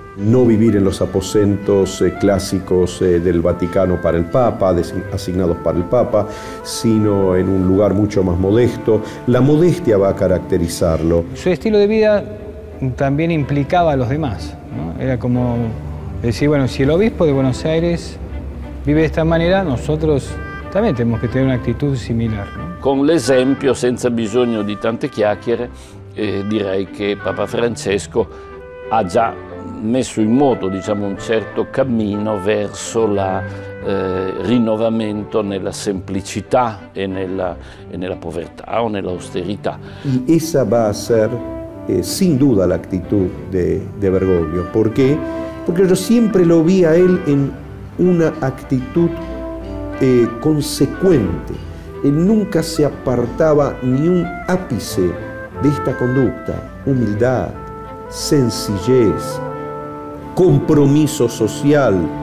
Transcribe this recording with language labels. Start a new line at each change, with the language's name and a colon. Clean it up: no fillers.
Spanish: No vivir en los aposentos clásicos del Vaticano para el Papa, asignados para el Papa, sino en un lugar mucho más modesto. La modestia va a caracterizarlo. Su estilo de vida también implicaba a los demás, ¿no? Era como decir, bueno, si el obispo de Buenos Aires vive de esta manera, nosotros también tenemos
Italian: che tenere un'attitudine similare. No? Con l'esempio, senza bisogno di tante chiacchiere, direi che Papa Francesco ha già messo in moto, diciamo, un certo cammino verso il rinnovamento nella semplicità e nella povertà o nell'austerità.
Spanish: Y esa va a ser sin duda la actitud de Bergoglio. ¿Por qué? Porque yo siempre lo vi a él en una actitud consecuente. Él nunca se apartaba ni un ápice de esta conducta: humildad, sencillez, compromiso social.